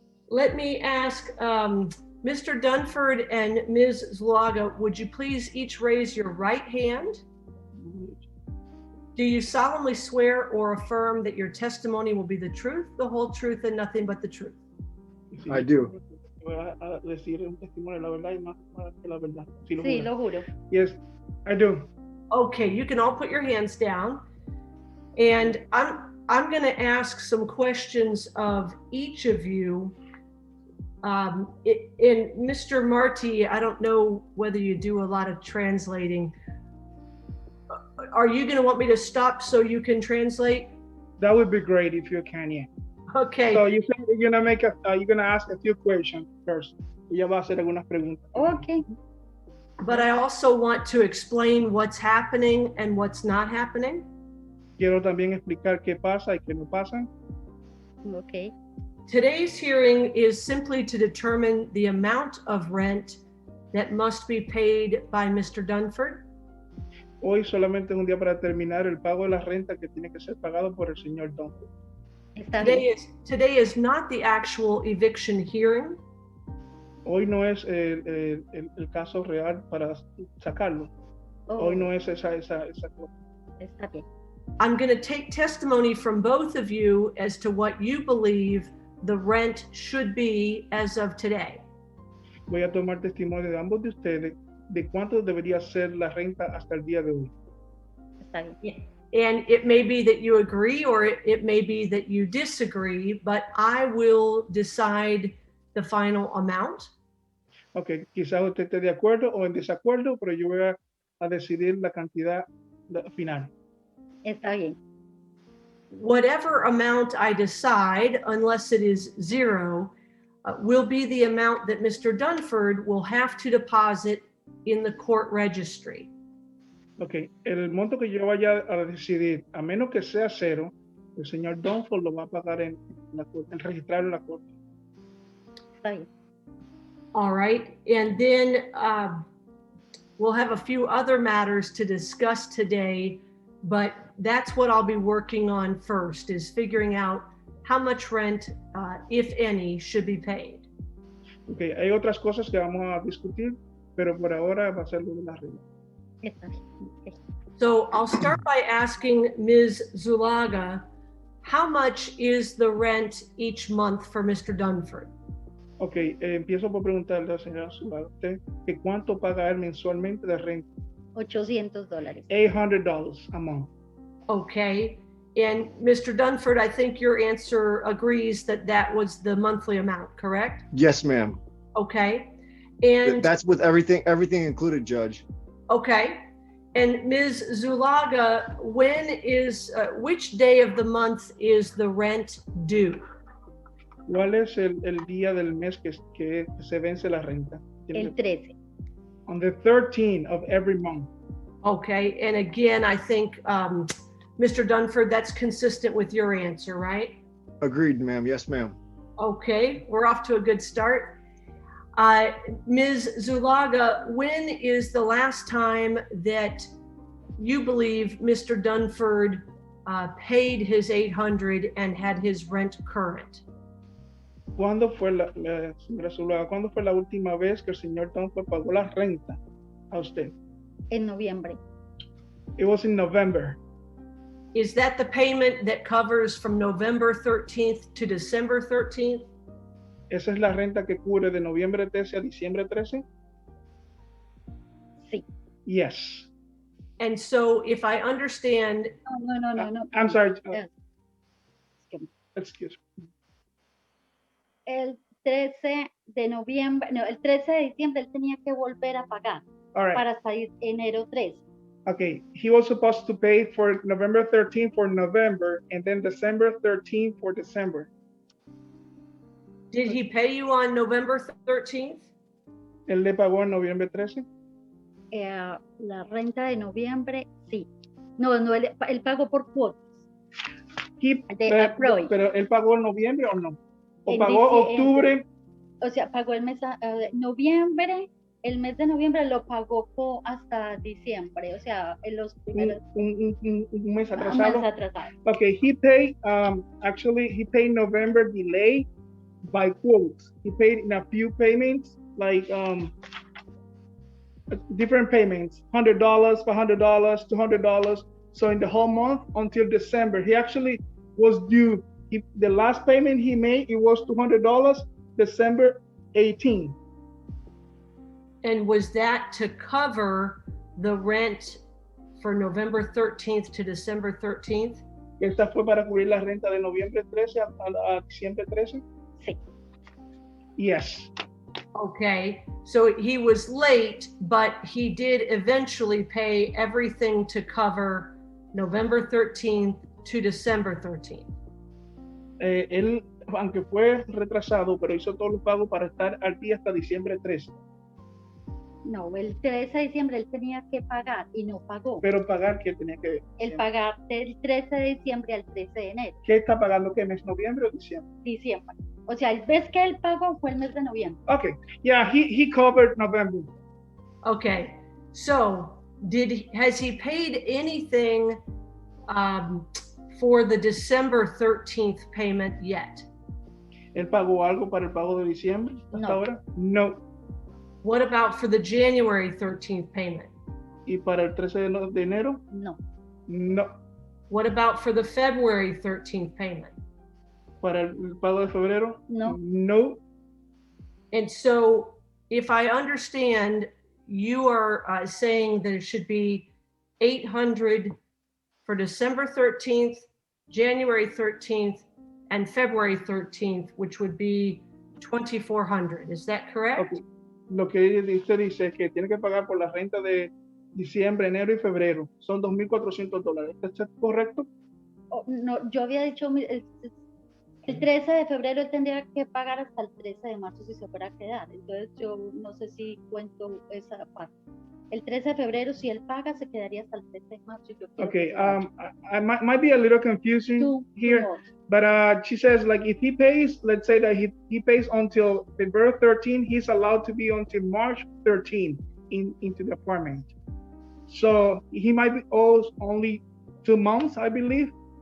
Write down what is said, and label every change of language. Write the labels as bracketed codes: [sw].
[en] Let me ask Mr. Dunford and Ms. Zlata, would you please each raise your right hand? Do you solemnly swear or affirm that your testimony will be the truth, the whole truth, and nothing but the truth? I do. [es] Voy a decir un testimonio de la verdad y más que la verdad. Sí, lo Sí, juro. lo juro. [en] Yes, I do. Okay, you can all put your hands down. And I'm going to ask some questions of each of you. And Mr. Marty, I don't know whether you do a lot of translating. Are you going to want me to stop so you can translate? That would be great if you can, yeah. Okay. So you said you're gonna ask a few questions first. [es] Ella va a hacer algunas preguntas. [en] Okay. But I also want to explain what's happening and what's not happening. [es] Quiero también explicar qué pasa y qué no pasa. [en] Okay. Today's hearing is simply to determine the amount of rent that must be paid by Mr. Dunford. [es] Hoy solamente es un día para terminar el pago de la renta que tiene que ser pagado por el señor Dunford. Está bien. [en] Today is not the actual eviction hearing. [es] Hoy no es el caso real para sacarlo. Oh, Hoy no es esa cosa. está bien. [en] I'm going to take testimony from both of you as to what you believe the rent should be as of today. [es] Voy a tomar testimonio de ambos de ustedes de cuánto debería ser la renta hasta el día de hoy. Está bien. [en] And it may be that you agree or it may be that you disagree, but I will decide the final amount. [es] Ok, quizás usted esté de acuerdo o en desacuerdo, pero yo voy a decidir la cantidad final. Está bien. [en] Whatever amount I decide, unless it is zero, will be the amount that Mr. Dunford will have to deposit in the court registry. [es] Ok, el monto que yo vaya a decidir, a menos que sea cero, el señor Dunford lo va a pagar en la corte, en registrar en la corte. Está bien. [en] All right, and then we'll have a few other matters to discuss today, but that's what I'll be working on first, is figuring out how much rent, if any, should be paid. [es] Ok, hay otras cosas que vamos a discutir, pero por ahora va a ser lo de la renta. Está bien. Okay. [en] So I'll start by asking Ms. Zulaga, how much is the rent each month for Mr. Dunford? [es] Ok, empiezo por preguntarle a la señora Zulaga, ¿usted que cuánto paga él mensualmente de renta? [en] $800. $800 a month. Okay, and Mr. Dunford, I think your answer agrees that that was the monthly amount, correct? Yes, ma'am. Okay, and That's with everything included, Judge. okay, And Ms. Zulaga, which day of the month is the rent due? [es] ¿Cuál es el día del mes que se vence la renta? El 13. [en] On the 13th of every month. Okay, and again, I think, Mr. Dunford, that's consistent with your answer, right? Agreed, ma'am. Yes, ma'am. Okay, we're off to a good start. Ms. Zulaga, when is the last time that you believe Mr. Dunford paid his $800 and had his rent current? [es] ¿Cuándo fue señora Zulaga, cuándo fue la última vez que el señor Dunford pagó la renta a usted? En noviembre. [en] It was in November. Is that the payment that covers from November 13th to December 13th? [es] ¿Esa es la renta que cubre de noviembre 13 a diciembre 13? Sí. [en] Yes. And so if I understand, No. I'm sorry. Excuse Excuse me. [es] El 13 de noviembre, no, el 13 de diciembre él tenía que volver a pagar [en] All right. [es] para salir enero 13. [en] Okay. He was supposed to pay for November 13 for November and then December 13 for December. did he pay you on November 13th? [es] ¿Él le pagó en noviembre 13? La renta de noviembre, sí. No, él pagó por cuotas. Pero él pagó en noviembre o no? ¿O En pagó octubre? O sea, pagó el mes de noviembre, el mes de noviembre lo pagó hasta diciembre, o sea, en los primeros un mes un atrasado. mes atrasado. [en] Okay, he paid, actually, he paid November delay by quotes. He paid in a few payments, like different payments, $100, $500, $200. So in the whole month until December, he actually was due. The last payment he made, it was $200, December 18. And was that to cover the rent for November 13th to December 13th? [es] ¿Esta fue para cubrir la renta de noviembre 13 a diciembre 13? Sí. [en] Yes. Okay, so he was late, but he did eventually pay everything to cover November 13th to December 13th. [es] Él, aunque fue retrasado, pero hizo todos los pagos para estar al día hasta diciembre 13. No, el 13 de diciembre él tenía que pagar y no pagó. Pero pagar, ¿qué tenía que El pagar del 13 de diciembre al 13 de enero. ¿Qué está pagando? ¿Qué mes? ¿Noviembre o diciembre? Diciembre. O sea, el mes que él pagó fue el mes de noviembre. [en] Okay, yeah, he covered November. Okay, so has he paid anything for the December 13th payment yet? [es] ¿Él pagó algo para el pago de diciembre hasta ahora? No. [en] What about for the January 13th payment? [es] ¿Y para el 13 de enero? No. [en] No. What about for the February 13th payment? [es] ¿Para el pago de febrero? No. [en] No. And so if I understand, you are saying that it should be $800 for December 13th, January 13th, and February 13th, which would be $2,400. Is that correct? Okay. [es] Lo que usted dice es que tiene que pagar por la renta de diciembre, enero y febrero. Son $2,400. ¿Está correcto? Oh, no, yo había dicho el 13 de febrero él tendría que pagar hasta el 13 de marzo si se fuera a quedar. Entonces yo no sé si cuento esa parte. El 13 de febrero si él paga se quedaría hasta el 13 de marzo. Yo quiero [en] Okay, [es] que se [en] I might be a little confusing here. But she says, like, if he pays, let's say that he pays until February 13, he's allowed to be until March 13 into the apartment. So he might be owed only 2 months, I believe.